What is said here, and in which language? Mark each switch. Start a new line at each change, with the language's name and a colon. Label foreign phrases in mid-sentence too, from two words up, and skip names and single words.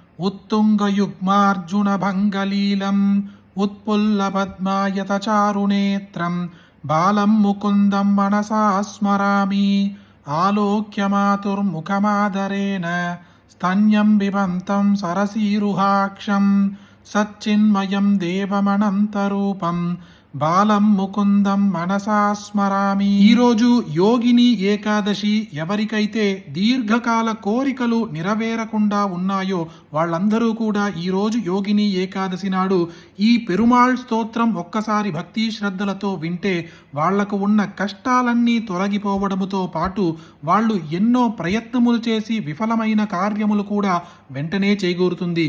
Sanskrit: उत्तुङ्गयुग्मार्जुनभङ्गलीलम् उत्पुल्लपद्मायतचारुनेत्रं बालं मुकुन्दं मनसा स्मरामि आलोक्य मातुर्मुखमादरेण स्तन्यं बिबन्तं सरसीरुहाक्षं सच्चिन्मयं देवमनन्तरूपं बालं मुकुन्दं मनसा स्मरामि.
Telugu: ఈరోజు యోగిని ఏకాదశి. ఎవరికైతే దీర్ఘకాల కోరికలు నెరవేరకుండా ఉన్నాయో వాళ్ళందరూ కూడా ఈరోజు యోగిని ఏకాదశి నాడు ఈ పెరుమాళ్ స్తోత్రం ఒక్కసారి భక్తి శ్రద్ధలతో వింటే వాళ్లకు ఉన్న కష్టాలన్నీ తొలగిపోవడముతో పాటు వాళ్ళు ఎన్నో ప్రయత్నములు చేసి విఫలమైన కార్యములు కూడా వెంటనే చేకూరుతుంది.